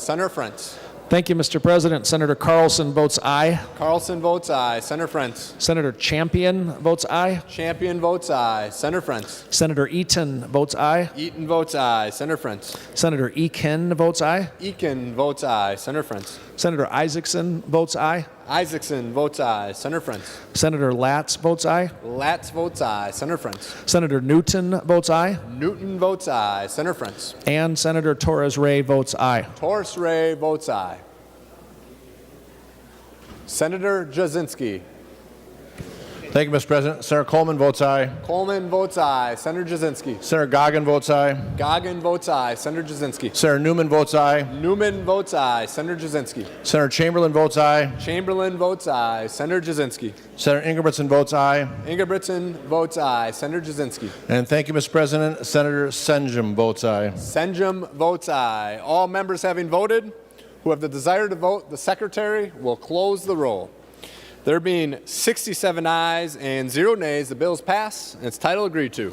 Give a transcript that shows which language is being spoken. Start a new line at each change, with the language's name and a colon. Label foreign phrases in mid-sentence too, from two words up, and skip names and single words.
English: Senator Frentz. Thank you, Mr. President. Senator Carlson votes aye. Carlson votes aye. Senator Frentz. Senator Champion votes aye. Champion votes aye. Senator Frentz. Senator Eaton votes aye. Eaton votes aye. Senator Frentz. Senator Eakin votes aye. Eakin votes aye. Senator Frentz. Senator Isaacson votes aye. Isaacson votes aye. Senator Friends. Senator Latz votes aye. Latz votes aye. Senator Friends. Senator Newton votes aye. Newton votes aye. Senator Friends. And Senator Torres Ray votes aye. Torres Ray votes aye. Senator Jasinski. Thank you, Mr. President. Senator Coleman votes aye. Coleman votes aye. Senator Jasinski. Senator Goggin votes aye. Goggin votes aye. Senator Jasinski. Senator Newman votes aye. Newman votes aye. Senator Jasinski. Senator Chamberlain votes aye. Chamberlain votes aye. Senator Jasinski. Senator Ingebrigtsen votes aye. Ingebrigtsen votes aye. Senator Jasinski. And thank you, Mr. President. Senator Senjum votes aye. Senjum votes aye. All members having voted who have the desire to vote, the Secretary will close the roll. There being 67 ayes and 0 nays, the bills pass and its title agreed to.